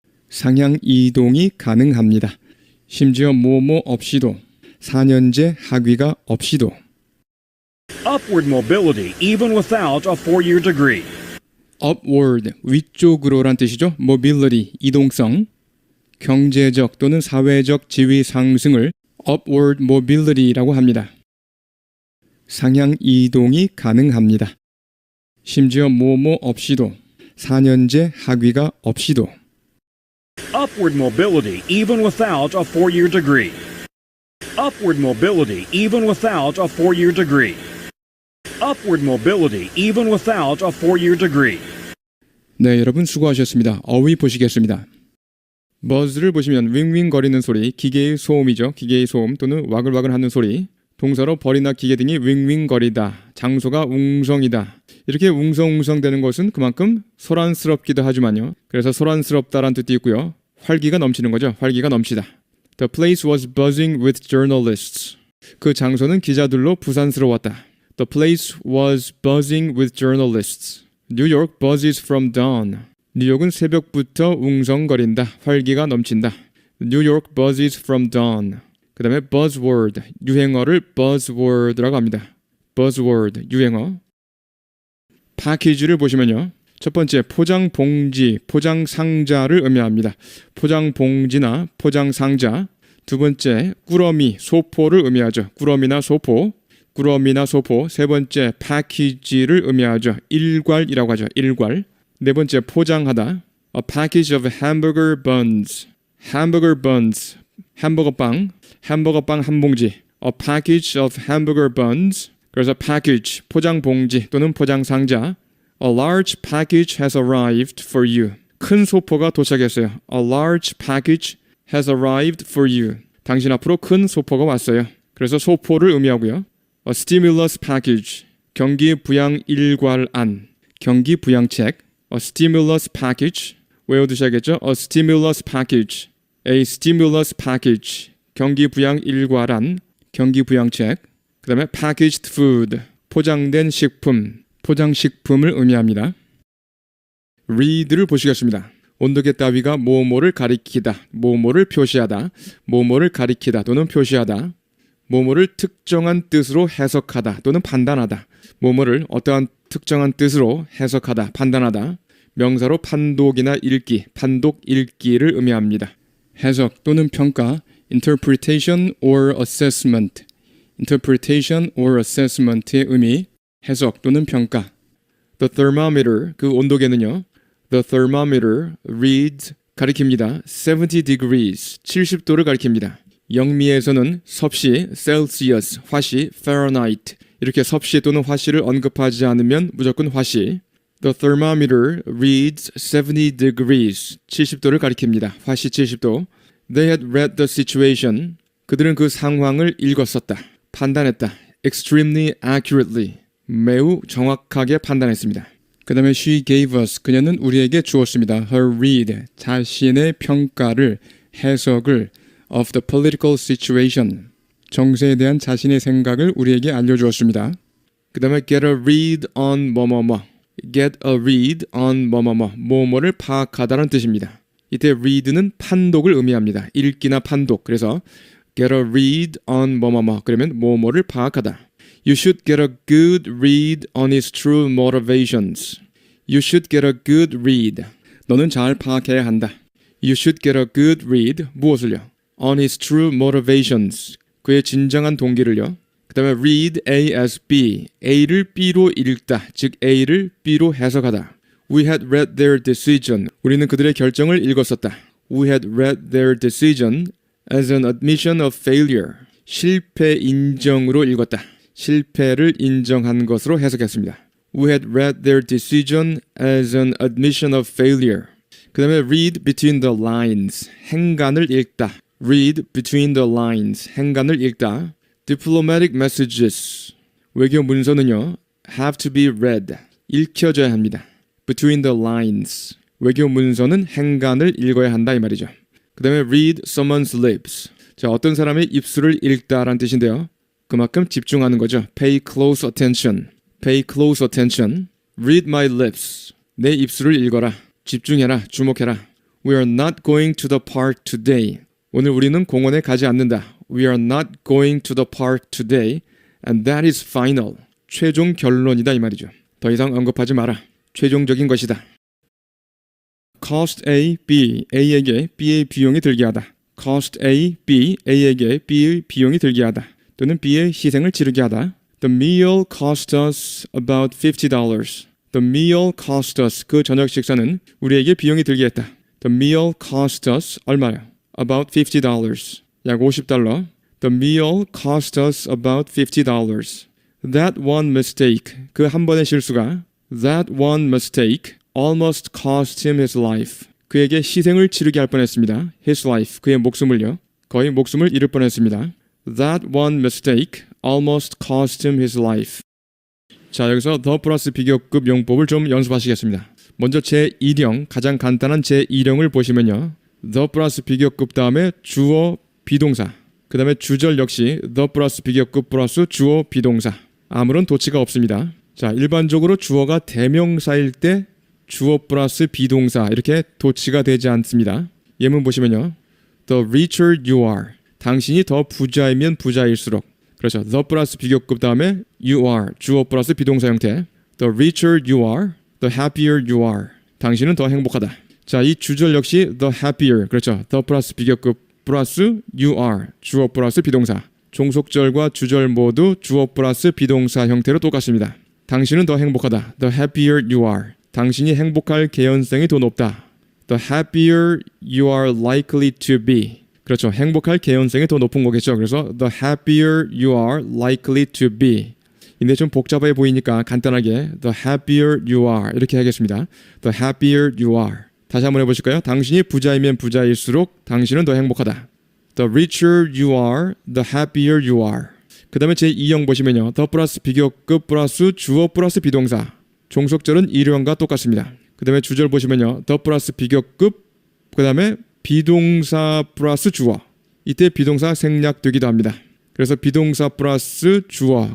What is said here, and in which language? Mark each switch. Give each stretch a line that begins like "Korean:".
Korean: 상향 이동이 가능합니다. 심지어 뭐뭐 없이도 4년제 학위가 없이도
English: Upward mobility even without a 4-year degree.
Korean: upward, 위쪽으로란 뜻이죠. mobility, 이동성. 경제적 또는 사회적 지위 상승을 upward mobility라고 합니다. 상향 이동이 가능합니다. 심지어 뭐뭐 없이도 4년제 학위가 없이도
English: Upward mobility even without a 4-year degree. Upward mobility even without a 4-year degree. Upward mobility even without a 4-year degree.
Korean: 네, 여러분 수고하셨습니다. 어휘 보시겠습니다. buzz를 보시면 윙윙거리는 소리, 기계의 소음이죠. 기계의 소음 또는 와글와글 하는 소리. 동사로 벌이나 기계 등이 윙윙거리다. 장소가 웅성이다. 이렇게 웅성웅성 되는 것은 그만큼 소란스럽기도 하지만요. 그래서 소란스럽다란 뜻도 있고요. 활기가 넘치는 거죠. 활기가 넘치다.
English: The place was buzzing with journalists.
Korean: 그 장소는 기자들로 부산스러웠다.
English: The place was buzzing with journalists. New York buzzes from dawn.
Korean: 뉴욕은 새벽부터 웅성거린다. 활기가 넘친다.
English: New York buzzes from dawn.
Korean: 그 다음에 buzzword, 유행어를 buzzword라고 합니다. buzzword, 유행어. 패키지를 보시면요. 첫 번째, 포장 봉지, 포장 상자를 의미합니다. 포장 봉지나 포장 상자. 두 번째, 꾸러미, 소포를 의미하죠. 꾸러미나 소포. 꾸러미나 소포. 세 번째, 패키지를 의미하죠. 일괄이라고 하죠. 일괄. 네 번째, 포장하다.
English: A package of hamburger buns. hamburger buns.
Korean: 햄버거 빵 한 봉지.
English: A package of hamburger buns.
Korean: 그래서 package, 포장 봉지 또는 포장 상자.
English: A large package has arrived for you.
Korean: 큰 소포가 도착했어요.
English: A large package has arrived for you.
Korean: 당신 앞으로 큰 소포가 왔어요. 그래서 소포를 의미하고요.
English: A stimulus package.
Korean: 경기 부양 일괄안. 경기 부양책.
English: A stimulus package.
Korean: 외워두셔야겠죠?
English: A stimulus package.
Korean: A stimulus package. 경기 부양 일괄안. 경기 부양책. 그 다음에 packaged food. 포장된 식품. 포장식품을 의미합니다. read를 보시겠습니다. 온도계 따위가 뭐뭐를 가리키다, 뭐뭐를 표시하다, 뭐뭐를 가리키다 또는 표시하다, 뭐뭐를 특정한 뜻으로 해석하다 또는 판단하다, 뭐뭐를 어떠한 특정한 뜻으로 해석하다, 판단하다, 명사로 판독이나 읽기, 판독 읽기를 의미합니다. 해석 또는 평가,
English: interpretation or assessment, interpretation or assessment
Korean: 의 의미, 해석 또는 평가.
English: The thermometer,
Korean: 그 온도계는요.
English: The thermometer reads,
Korean: 가리킵니다. 70 degrees, 70도를 가리킵니다. 영미에서는 섭씨, Celsius, 화씨, Fahrenheit 이렇게 섭씨 또는 화씨를 언급하지 않으면 무조건 화씨.
English: The thermometer reads 70 degrees,
Korean: 70도를 가리킵니다. 화씨 70도.
English: They had read the situation,
Korean: 그들은 그 상황을 읽었었다. 판단했다.
English: Extremely accurately,
Korean: 매우 정확하게 판단했습니다. 그 다음에
English: she gave us,
Korean: 그녀는 우리에게 주었습니다.
English: Her read,
Korean: 자신의 평가를, 해석을
English: of the political situation,
Korean: 정세에 대한 자신의 생각을 우리에게 알려주었습니다. 그 다음에
English: get a read on 뭐뭐뭐, get a read on 뭐뭐뭐,
Korean: 뭐뭐를 파악하다는 뜻입니다. 이때 read는 판독을 의미합니다. 읽기나 판독. 그래서
English: get a read on
Korean: 뭐뭐뭐, 그러면 뭐뭐를 파악하다.
English: You should get a good read on his true motivations. You should get a good read.
Korean: 너는 잘 파악해야 한다.
English: You should get a good read.
Korean: 무엇을요?
English: On his true motivations.
Korean: 그의 진정한 동기를요. 그 다음에
English: read A as B.
Korean: A를 B로 읽다. 즉 A를 B로 해석하다.
English: We had read their decision.
Korean: 우리는 그들의 결정을 읽었었다.
English: We had read their decision as an admission of failure.
Korean: 실패 인정으로 읽었다. 실패를 인정한 것으로 해석했습니다.
English: We had read their decision as an admission of failure. 그 다음에 read between the lines.
Korean: 행간을 읽다.
English: Read between the lines.
Korean: 행간을 읽다.
English: Diplomatic messages.
Korean: 외교 문서는요.
English: have to be read.
Korean: 읽혀져야 합니다.
English: Between the lines.
Korean: 외교 문서는 행간을 읽어야 한다 이 말이죠.
English: 그 다음에 read someone's lips.
Korean: 자, 어떤 사람의 입술을 읽다라는 뜻인데요. 그만큼 집중하는 거죠.
English: Pay close attention. Pay close attention. Read my lips.
Korean: 내 입술을 읽어라. 집중해라. 주목해라.
English: We are not going to the park today.
Korean: 오늘 우리는 공원에 가지 않는다.
English: We are not going to the park today. And that is final.
Korean: 최종 결론이다 이 말이죠. 더 이상 언급하지 마라. 최종적인 것이다.
English: Cost A, B.
Korean: A에게 B의 비용이 들게 하다.
English: Cost A, B.
Korean: A에게 B의 비용이 들게 하다. 또는 B의 희생을 치르게 하다.
English: The meal cost us about $50. The meal cost us.
Korean: 그 저녁 식사는 우리에게 비용이 들게 했다.
English: The meal cost us.
Korean: 얼마요?
English: About $50.
Korean: 약 $50.
English: The meal cost us about $50. That one mistake.
Korean: 그 한 번의 실수가
English: That one mistake almost cost him his life.
Korean: 그에게 희생을 치르게 할 뻔했습니다.
English: His life.
Korean: 그의 목숨을요. 거의 목숨을 잃을 뻔했습니다.
English: That one mistake almost cost him his life.
Korean: 자, 여기서 더 플러스 비교급 용법을 좀 연습하시겠습니다. 먼저 제1형, 가장 간단한 제1형을 보시면요. the 플러스 비교급 다음에 주어 비동사. 그 다음에 주절 역시 the 플러스 비교급 플러스 주어 비동사. 아무런 도치가 없습니다. 자, 일반적으로 주어가 대명사일 때 주어 플러스 비동사 이렇게 도치가 되지 않습니다. 예문 보시면요.
English: The richer you are.
Korean: 당신이 더 부자이면 부자일수록. 그렇죠. The 플러스 비교급 다음에
English: you are.
Korean: 주어 플러스 비동사 형태.
English: The richer you are, the happier you are.
Korean: 당신은 더 행복하다. 자, 이 주절 역시 the happier. 그렇죠. The 플러스 비교급 플러스 you are. 주어 플러스 비동사. 종속절과 주절 모두 주어 플러스 비동사 형태로 똑같습니다. 당신은 더 행복하다.
English: The happier you are.
Korean: 당신이 행복할 개연성이 더 높다.
English: The happier you are likely to be.
Korean: 그렇죠. 행복할 개연성이 더 높은 거겠죠. 그래서
English: the happier you are likely to be.
Korean: 근데 좀 복잡해 보이니까 간단하게 the happier you are 이렇게 하겠습니다.
English: The happier you are.
Korean: 다시 한번 해보실까요? 당신이 부자이면 부자일수록 당신은 더 행복하다.
English: The richer you are, the happier you are.
Korean: 그 다음에 제2형 보시면요. the 플러스 비교급 플러스 주어 플러스 비동사. 종속절은 일형과 똑같습니다. 그 다음에 주절 보시면요. the 플러스 비교급, 그 다음에 비동사 플러스 주어. 이때 비동사 생략되기도 합니다. 그래서 비동사 플러스 주어.